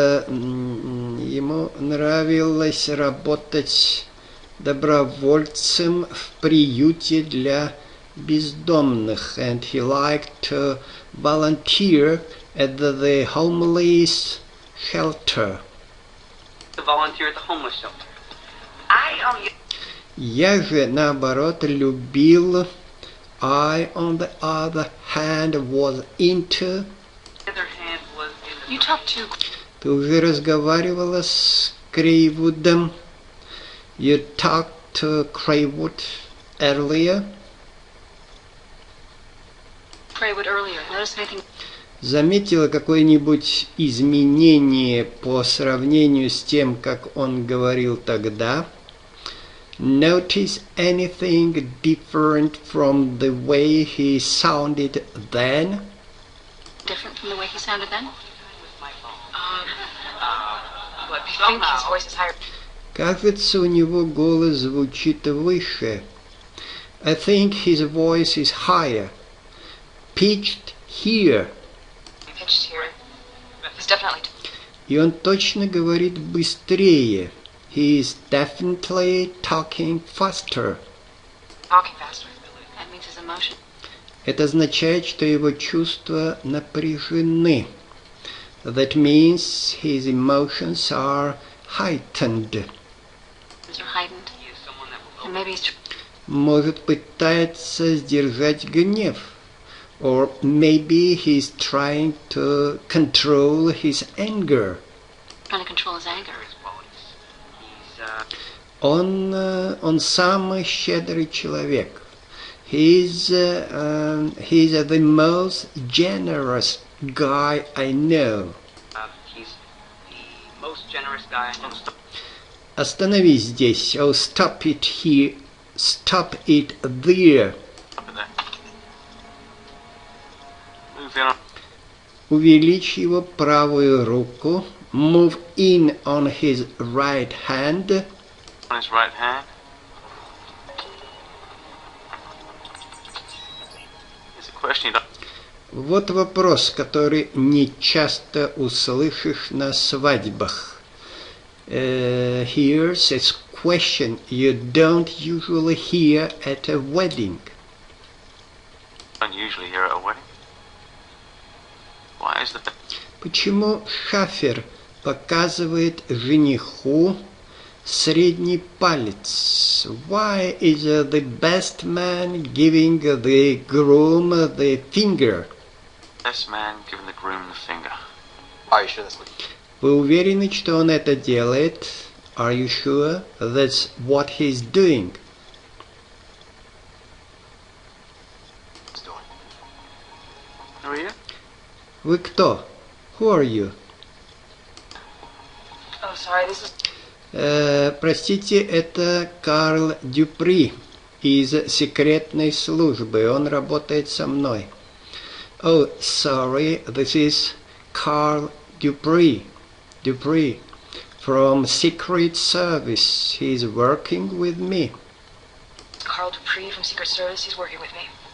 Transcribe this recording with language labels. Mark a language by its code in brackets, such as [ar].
[ru] Ему нравилось работать добровольцем в приюте для бездомных, [en] and he liked to volunteer at the homeless shelter. To volunteer at the homeless shelter. [ru] Я же, наоборот, любил. [en] I, on the other hand, was into... You talked to... [ru] Ты уже разговаривала с Крейвудом? [en] You talked to Craywood earlier? Craywood earlier. Notice anything... [ru] Заметила какое-нибудь изменение по сравнению с тем, как он говорил тогда? [en] Notice anything different from the way he sounded then? Different from the way he sounded then? But I think his voice is higher. [ru] Кажется, у него голос звучит выше. [en] I think his voice is higher. Pitched, here. He pitched here. He's definitely... [ru] И он точно говорит быстрее. [en] He is definitely talking faster. Talking faster. That means his emotion. [ru] Это означает, что его чувства напряжены. [en] That means his emotions are heightened. Are heightened. And maybe he's... [ru] Может, пытается сдержать гнев. [en] Or maybe he's trying to control his anger. Trying to control his anger. [ru] Он самый щедрый человек. [en] He's the most generous guy I know. He's the most generous guy I know. [ru] Остановись здесь. [en] Oh, stop it here. Stop it there. [ru] Увеличь его правую руку. [en] Move in on his right hand. On his right hand. It's a question. [ru] Вот вопрос, который не часто услышишь на свадьбах. [en] Here's a question you don't usually hear at a wedding. Don't usually hear at a wedding. Why is the... [ru] Почему шафер показывает жениху средний палец? [en] Why is the best man giving the groom the finger? Best man giving the groom the finger. Are you sure that's what... [ru] Вы уверены, что он это делает? [en] Are you sure that's what he's doing? Who are you? [ru] Вы кто? [en] Who are you? Oh, sorry, this is... [ru] Простите, это Карл Дюпри из секретной службы. Он работает со мной. [en] Oh, sorry, this is Carl Dupree from Secret Service. He's working with me. Carl Dupree from Secret Service, he's working with me.